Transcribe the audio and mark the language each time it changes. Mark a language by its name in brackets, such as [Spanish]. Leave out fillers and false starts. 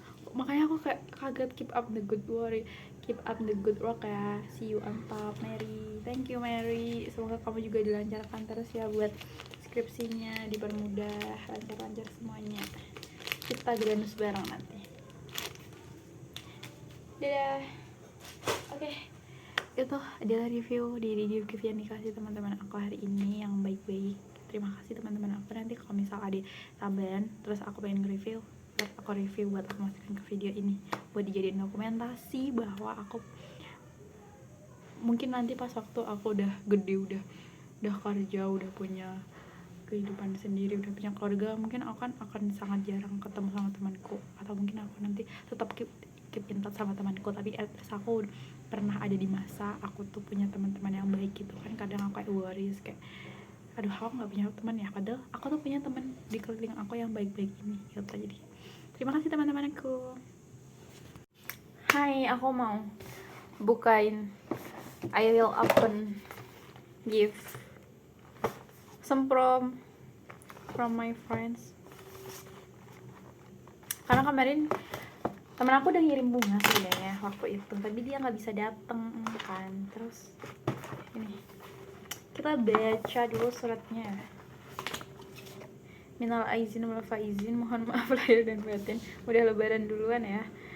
[Indonesian] Makanya aku kaget, [English] keep up the good worry, keep up the good work [Indonesian] ya. [English] See you on top Mary. Thank you Mary. [Indonesian] Semoga kamu juga dilancarkan terus ya buat skripsinya, dipermudah, lancar-lancar semuanya. Kita granus bareng nanti. Dadah. Oke. Itu adalah review yang dikasih teman-teman aku hari ini yang baik-baik. Terima kasih teman-teman aku. Nanti kalau misal ada tambahan terus aku pengen nge-review, aku review buat aku masukin ke video ini buat dijadiin dokumentasi bahwa aku mungkin nanti pas waktu aku udah gede, udah kerja, udah punya kehidupan sendiri, udah punya keluarga, mungkin aku akan sangat jarang ketemu sama temanku, atau mungkin aku nanti tetap [English] keep in touch [Indonesian] sama temanku, tapi aku pernah ada di masa aku tuh punya teman-teman yang baik gitu kan. Kadang aku kayak worries, kayak aduh aku nggak punya teman ya, padahal aku tuh punya teman di keliling aku yang baik-baik ini gitu. Jadi terima kasih teman-temanku. Hai, aku mau bukain, [English] I will open gift some from my friends. [Indonesian] Karena kemarin temen aku udah ngirim bunga sebenarnya waktu itu, tapi dia nggak bisa dateng kan. Terus ini kita baca dulu suratnya. Minal aizin wal faizin, mohon maaf lahir dan batin. Udah lebaran duluan ya.